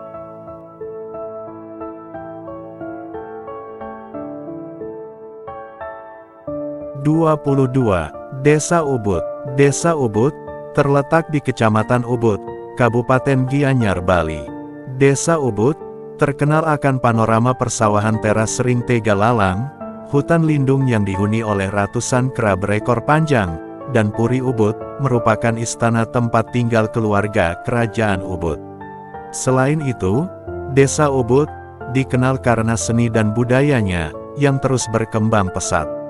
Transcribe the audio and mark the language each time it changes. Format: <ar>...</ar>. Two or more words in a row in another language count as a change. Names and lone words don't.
<id>22. Desa Ubud. Desa Ubud terletak di Kecamatan Ubud, Kabupaten Gianyar, Bali. Desa Ubud terkenal akan panorama persawahan teras sering tega lalang, hutan lindung yang dihuni oleh ratusan kera berekor panjang, dan Puri Ubud, merupakan istana tempat tinggal keluarga kerajaan Ubud. Selain itu, Desa Ubud dikenal karena seni dan budayanya yang terus berkembang pesat.</id>